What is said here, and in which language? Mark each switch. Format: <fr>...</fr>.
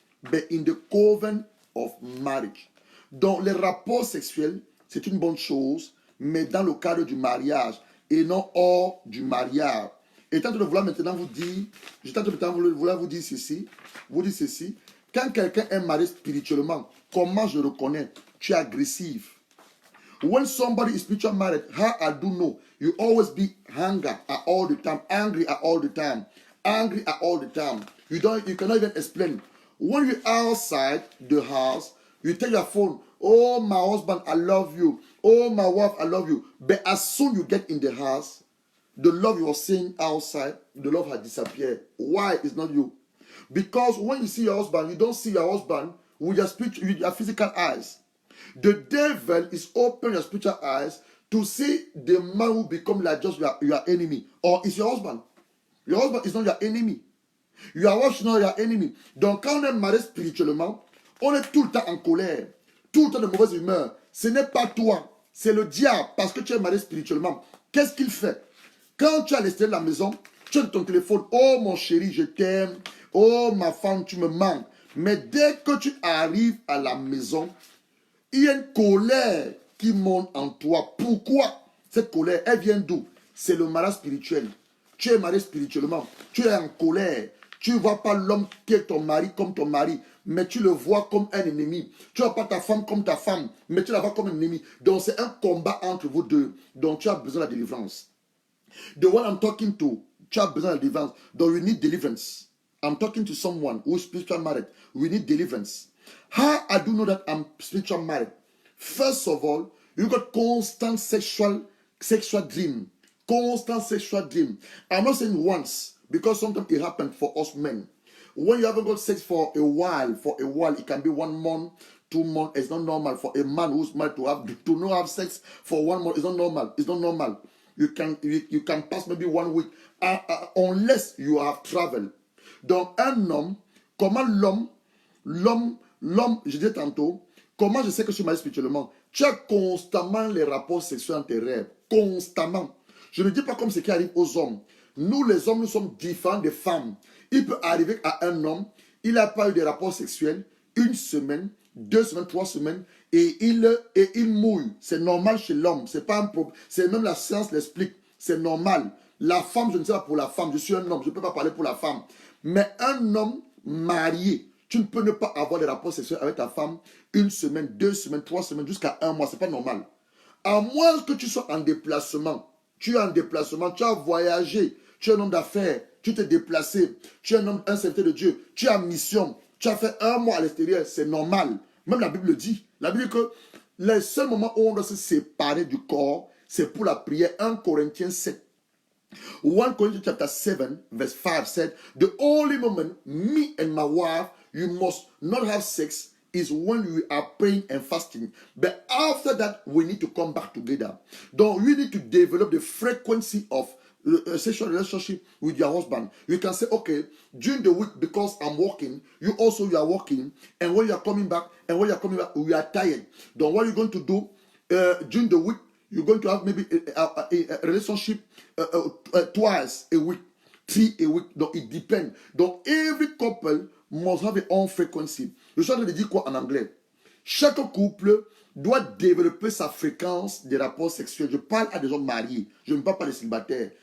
<en>But in the covenant of marriage.</en> <fr>Donc, les rapports sexuels, c'est une bonne chose, mais dans le cadre du mariage et non hors du mariage. Et tant que je voulais maintenant vous dire, vous dire ceci, quand quelqu'un est marié spirituellement, comment je reconnais? Tu es agressif.</fr> <en>When somebody is spiritually married, how I do know? You always be angry at all the time, angry at all the time, angry at all the time. You cannot even explain. When you're outside the house, you take your phone. Oh, my husband, I love you. Oh, my wife, I love you. But as soon you get in the house, the love you were seeing outside, the love has disappeared. Why? It's not you. Because when you see your husband, you don't see your husband with your physical eyes. The devil is opening your spiritual eyes to see the man who become like just your enemy. Or is your husband. Your husband is not your enemy. Your wife is not your enemy.</en> <fr>Donc quand on est marié spirituellement, on est tout le temps en colère, tout le temps de mauvaise humeur. Ce n'est pas toi, c'est le diable parce que tu es marié spirituellement. Qu'est-ce qu'il fait? Quand tu es à l'extérieur de la maison, tu as ton téléphone. Oh mon chéri, je t'aime. Oh ma femme, tu me manques. Mais dès que tu arrives à la maison, il y a une colère qui monte en toi. Pourquoi? Cette colère, elle vient d'où? C'est le mariage spirituel. Tu es marié spirituellement. Tu es en colère. Tu ne vois pas l'homme qui est ton mari comme ton mari, mais tu le vois comme un ennemi. Tu ne vois pas ta femme comme ta femme, mais tu la vois comme un ennemi. Donc c'est un combat entre vous deux. Donc tu as besoin de la délivrance.</fr> <en>The one I'm talking to,</en> <fr>tu as besoin de deliverance. Donc,</fr> <en>we need deliverance. I'm talking to someone who is spiritually married. We need deliverance. How I do know that I'm spiritually married? First of all, you got constant sexual dream. Constant sexual dream. I'm not saying once, because sometimes it happens for us men. When you haven't got sex for a while, it can be 1 month, 2 months. It's not normal for a man who's married to not have sex for 1 month. It's not normal. It's not normal. You can pass maybe 1 week unless you have traveled.</en> <fr>Donc un homme, comment l'homme, je disais tantôt, comment je sais que je suis marié spirituellement? Tu as constamment les rapports sexuels dans tes rêves. Constamment. Je ne dis pas comme ce qui arrive aux hommes. Nous les hommes, nous sommes différents des femmes. Il peut arriver à un homme, il n'a pas eu de rapports sexuels 1 semaine, 2 semaines, 3 semaines, et il mouille. C'est normal chez l'homme. C'est pas un problème. C'est même la science l'explique. C'est normal. La femme, je ne sais pas pour la femme. Je suis un homme. Je ne peux pas parler pour la femme. Mais un homme marié, Tu ne peux ne pas avoir des rapports sexuels avec ta femme 1 semaine, 2 semaines, 3 semaines, jusqu'à 1 mois. Ce n'est pas normal. À moins que tu sois en déplacement. Tu es en déplacement, tu as voyagé, tu es un homme d'affaires, tu t'es déplacé, tu es un serviteur de Dieu, tu es en mission, tu as fait 1 mois à l'extérieur, c'est normal. Même la Bible le dit. La Bible dit que le seul moment où on doit se séparer du corps, c'est pour la prière. 1 Corinthiens 7.</fr> <en>1 Corinthians chapter 7, verse 5 said, the only moment me and my wife, you must not have sex is when we are praying and fasting. But after that, we need to come back together.</en> <fr>Donc,</fr> <en>you need to develop the frequency of sexual relationship with your husband. You can say, okay, during the week, because I'm working, you are working, and when you are coming back, we are tired. Then what are you going to do during the week? You're going to have maybe a relationship twice a week, 3 a week.</en> <fr>Donc,</fr> <en>it depends.</en> <fr>Donc,</fr> <en>every couple must have its own frequency.</en> <fr>Je suis en train de dire quoi en anglais? Chaque couple doit développer sa fréquence des rapports sexuels. Je parle à des hommes mariés. Je ne parle pas des célibataires.</fr>